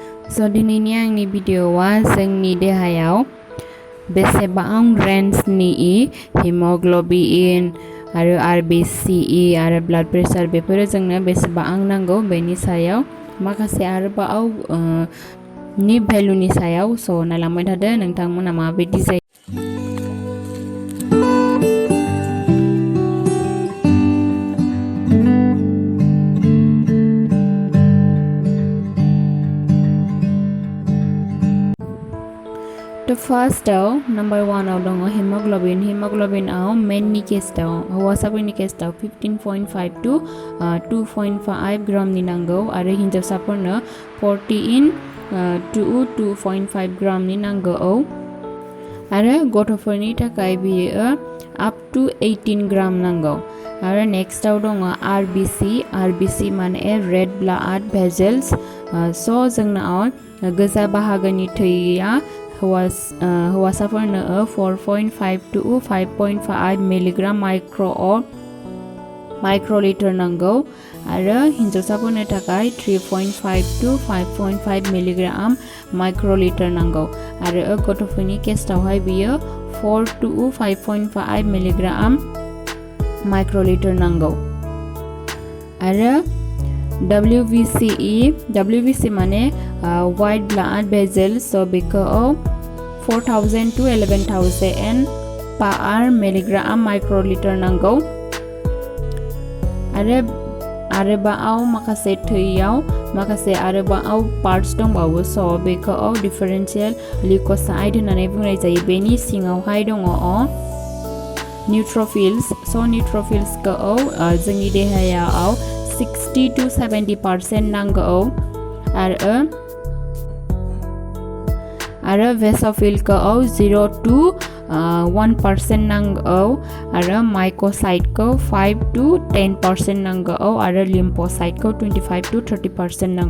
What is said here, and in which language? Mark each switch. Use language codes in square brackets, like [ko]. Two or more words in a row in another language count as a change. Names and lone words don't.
[brx] So दिनैनि आंनि भिडिअ'आ जोंनि देहायाव बेसेबां रेन्जनि हिमोग्ल'बिन आरो RBCE आरो ब्लाड प्रेसार बेफोरो जोंनो बेसेबां नांगौ बेनि सायाव माखासे आरोबाव नि भेलुनि सायाव नायलांबाय थादो नोंथांमोना माबायदि जायो। [en] The first number 1 दङ hemoglobin मेननि [brx] केसआव हौवासाफोरनि केसआव 15.5 to 2.5 ग्रामनि नांगौ आरो हिन्जावसाफोरनो 14 to 2.5 ग्रामनि नांगौ आरो गथ'फोरनि थाखाय बियो [en] up to [brx] 18 ग्राम नांगौ। आरो नेक्स्टआव दङ RBC माने [en] red blood vessels [brx] जोंनाव गोजा बाहागोनि थैया हौवासाफोरनो 4.5 to 5.5 मिलीग्राम माइक्रोलिटार नांगौ आरो हिन्जावसाफोरनो थाखाय 3.5 to 5.5 [en] milligram microlitre [brx] नांगौ आरो गथ'फोरनि केसआवहाय बियो 4 to 5.5 [en] milligram microlitre [brx] नांगौ। आरो WBC माने [en] white blood vessels [brx] बेखौ 4000 to 11000 [en] per milligram microlitre [brx] नांगौ आरोबाव माखासे थैयाव माखासे आरोबाव पार्टस दंबावो बेखौ [en] differential leukocyte [brx] होननानै बुंनाय जायो। बेनि सिङावहाय दङ न्यूट्रोफिल्सखौ जोंनि देहायाव 60 to 70% नांगौ आरो वेसोफिलखौ 0 to 1% नांगौ आरो माइकोसाइटखौ 5 to 10% नांगौ आरो लिम्फोसाइटखौ 25 to 30% नांगौ।